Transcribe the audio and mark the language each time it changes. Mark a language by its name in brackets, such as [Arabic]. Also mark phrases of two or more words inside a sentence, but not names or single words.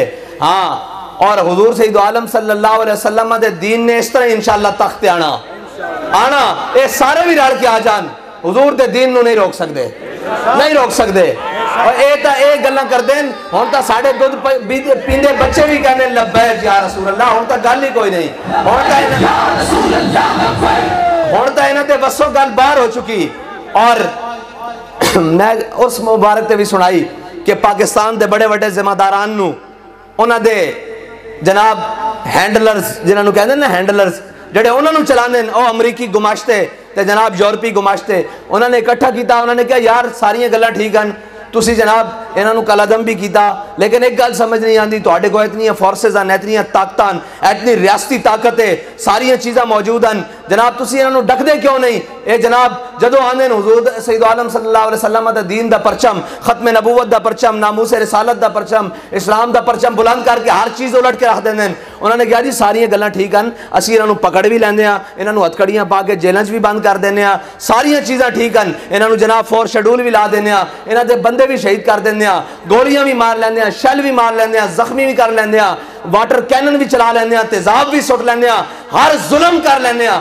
[Punjabi] ہاں اور حضور سید عالم [Arabic] صلی اللہ علیہ وسلم [Punjabi] دے دین نے اس طرح انشاءاللہ تخت آنا اے سارے بھی رل کے آ جان، حضور دے دین نو نہیں روک سکدے، نہیں روک سکدے. اور اے گلاں کر دین ہن تا ساڈے دودھ پیندے بچے بھی کہنے [Arabic] لبیک یا رسول اللہ، [Punjabi] ہن تا گل ہی کوئی نہیں، ہن تا انہاں تے وسو گل باہر ہو چکی. اور میں اس مبارک تے بھی سنائی کہ پاکستان دے بڑے بڑے ذمہ داران نو انہاں دے جناب ہینڈلرز جنہاں نو کہندے نا ہینڈلرز جڑے انہاں نو چلاندے او امریکی گماشتے تے جناب یورپی گماشتے، انہاں نے اکٹھا کیتا، انہاں نے کہا یار ساریاں گلاں ٹھیک ہیں، تسی جناب انہاں نو کل عدم بھی کیتا، لیکن ایک گل سمجھ نہیں آندی تواڈے کو اتنی فورسز ہیں، اتنی طاقتاں، اتنی ریاستی طاقت ہے، ساری چیزاں موجود ہیں، جناب تسی انہاں نو ڈک دے کیوں نہیں؟ اے جناب جدو آندے حضور سید عالم [Arabic] صلی اللہ علیہ وسلم [Punjabi] دا دین دا پرچم، ختم نبوت دا پرچم، ناموس رسالت دا پرچم، اسلام دا پرچم بلند کر کے ہر چیز الٹ کے رکھ دیندے ہیں. انہوں نے کہا جی ساری گلاں ٹھیک ہیں، اسی انہاں نو پکڑ بھی لیندے ہاں، انہاں نو ہتھکڑیاں پا کے جیلاں وچ بھی بند کر دیندے ہاں، ساری چیزاں ٹھیک ہیں، انہاں نو جناب فور شیڈول بھی لا دیندے ہاں، انہاں دے بندے بھی شہید کر دیندے ہاں، گولیاں بھی مار لیندے ہاں، شل بھی مار لیندے ہاں، زخمی بھی کر لیندے ہاں، [English] water cannon [Punjabi] بھی چلا لیندے ہاں، تیزاب بھی سٹ لیندے ہاں، ہر ظلم کر لیندے ہاں.